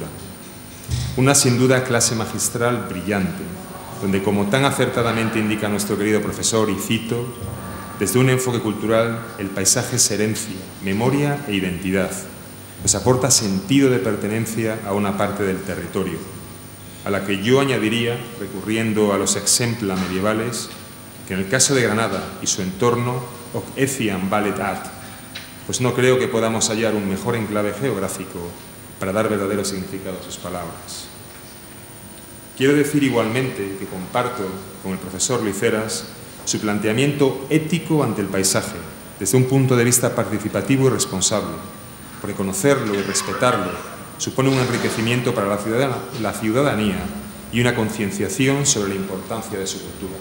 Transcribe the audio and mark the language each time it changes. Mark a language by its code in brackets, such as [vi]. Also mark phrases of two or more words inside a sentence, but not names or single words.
[es] Una sin duda clase magistral brillante, donde, como tan acertadamente indica nuestro querido profesor, y cito, desde un enfoque cultural, el paisaje es herencia, memoria e identidad, pues aporta sentido de pertenencia a una parte del territorio, a la que yo añadiría, recurriendo a los exempla medievales, que en el caso de Granada y su entorno, [la] hoc etiam valet ad, [es] pues no creo que podamos hallar un mejor enclave geográfico para dar verdadero significado a sus palabras. Quiero decir igualmente que comparto con el profesor Liceras su planteamiento ético ante el paisaje, desde un punto de vista participativo y responsable, porque conocerlo y respetarlo supone un enriquecimiento para la ciudadanía y una concienciación sobre la importancia de su cultura.